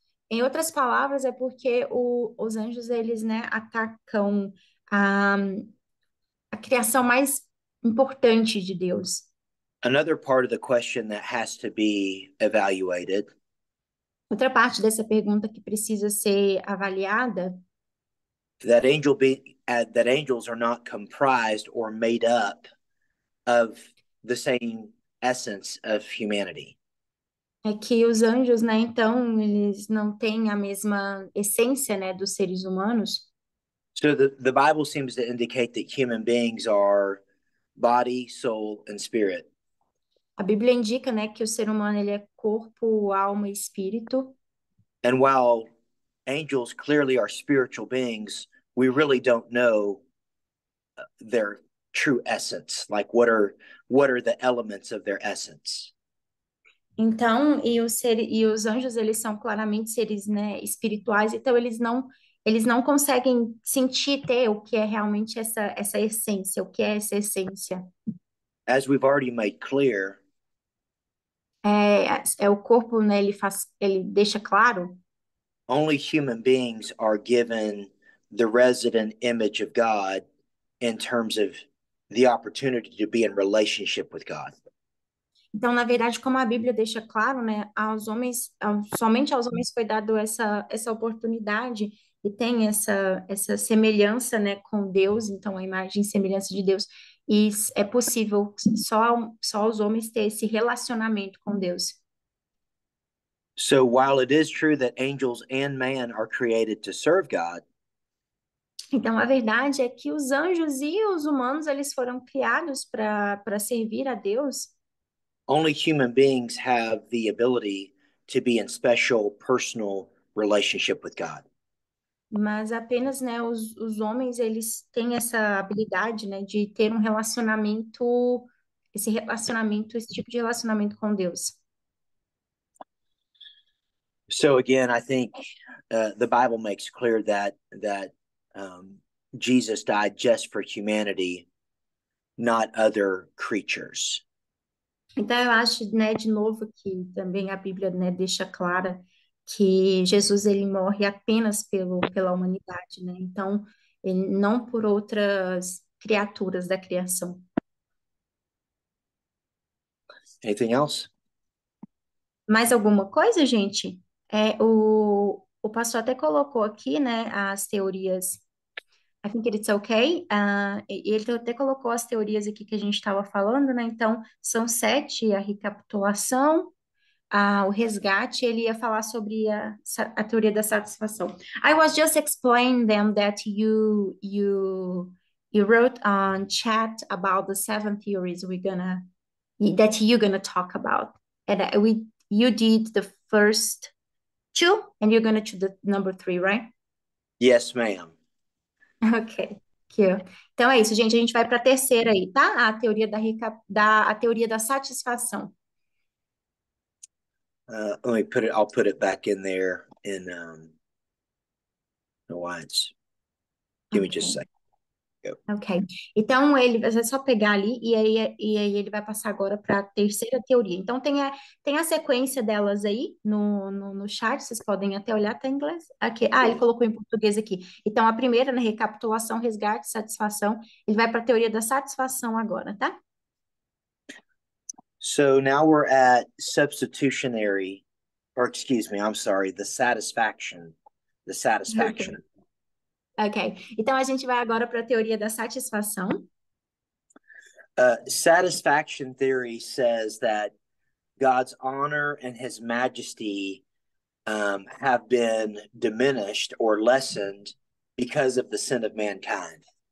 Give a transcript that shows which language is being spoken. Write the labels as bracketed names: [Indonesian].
[Portuguese] Em outras palavras, é porque os anjos, eles, né, atacam a, a criação mais importante de Deus. [English] Another part of the question that has to be evaluated [Portuguese] Outra parte dessa pergunta que precisa ser avaliada [English] that angels are not comprised or made up of the same essence of humanity. [Portuguese] é que os anjos, né, então, eles não têm a mesma essência, né, dos seres humanos. [English] So the Bible seems to indicate that human beings are body, soul, and spirit. [Portuguese] A Bíblia indica, né, que o ser humano, ele é corpo, alma e espírito. [English] And while angels clearly are spiritual beings, we really don't know their true essence. Like what are the elements of their essence? [Portuguese] Então, e os anjos, eles são claramente seres, né, espirituais, então eles não conseguem sentir, ter o que é realmente essa essência, o que é essa essência. [English] As we've already made clear, [Portuguese] É o corpo, né, ele deixa claro [English] only human beings are given the resident image of God in terms of the opportunity to be in relationship with God. [Portuguese] Então, na verdade, como a Bíblia deixa claro, né, somente aos homens foi dado essa oportunidade e tem essa semelhança, né, com Deus, então a imagem e semelhança de Deus, e é possível só os homens ter esse relacionamento com Deus. [English] So while it is true that angels and man are created to serve God, [Portuguese] Então, a verdade é que os anjos e os humanos, eles foram criados para servir a Deus. [English] only human beings have the ability to be in special personal relationship with God. [Portuguese] Mas apenas, né, os homens, eles têm essa habilidade, né, de ter um relacionamento, esse tipo de relacionamento com Deus. [English] So again, I think the Bible makes clear that Jesus died just for humanity, not other creatures. [Portuguese] Então, eu acho, né, de novo, que também a Bíblia, né, deixa clara que Jesus, ele morre apenas pela humanidade, né? Então, ele, não por outras criaturas da criação. [English] Anything else? [Portuguese] Mais alguma coisa, gente? O pastor até colocou aqui, né, as teorias. [English] I think it's okay. [Portuguese] Ele até colocou as teorias aqui que a gente estava falando, né? Então, são 7, a recapitulação, o resgate, ele ia falar sobre a teoria da satisfação. [English] I was just explaining them that you wrote on chat about the 7 theories that you're gonna talk about. And you did the first 2 and you're gonna do the number 3, right? Yes, ma'am. [Portuguese] Ok. Aqui. Então é isso, gente. A gente vai para a terceira aí, tá? A teoria a teoria da satisfação. [English] Let me put it. I'll put it back in there. No, why it's. Give me just a second. Ok. [Portuguese] Então, ele vai só pegar ali e aí ele vai passar agora para a terceira teoria. Então, tem a sequência delas aí no chat, vocês podem até olhar, tá em inglês? Aqui. Ele colocou em português aqui. Então, a primeira, né, recapitulação, resgate, satisfação. Ele vai para a teoria da satisfação agora, tá? [English] So now we're at substitutionary, or excuse me, I'm sorry, the satisfaction. The satisfaction. Ok. [Portuguese] Então, a gente vai agora para a teoria da satisfação. [English] Satisfaction theory says that God's honor and his majesty have been diminished or lessened because of the sin of mankind.